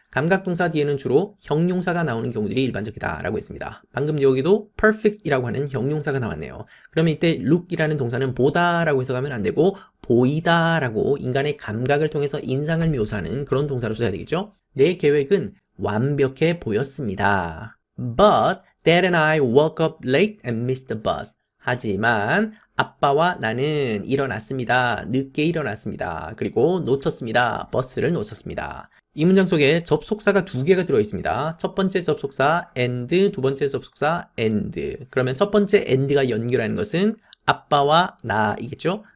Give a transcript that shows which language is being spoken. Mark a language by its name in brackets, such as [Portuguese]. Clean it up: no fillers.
[Korean] 감각동사 뒤에는 주로 형용사가 나오는 경우들이 일반적이다라고 했습니다. 방금 여기도 perfect이라고 하는 형용사가 나왔네요. 그러면 이때 look이라는 동사는 보다라고 해석하면 안 되고 보이다라고 인간의 감각을 통해서 인상을 묘사하는 그런 동사로 써야 되겠죠. 내 계획은 완벽해 보였습니다. [English] But Dad and I woke up late and missed the bus. [Korean] 하지만 아빠와 나는 일어났습니다. 늦게 일어났습니다. 그리고 놓쳤습니다. 버스를 놓쳤습니다. 이 문장 속에 접속사가 2개가 들어있습니다. 첫 번째 접속사 and, 두 번째 접속사 and. 그러면 첫 번째 and가 연결하는 것은 아빠와 나이겠죠?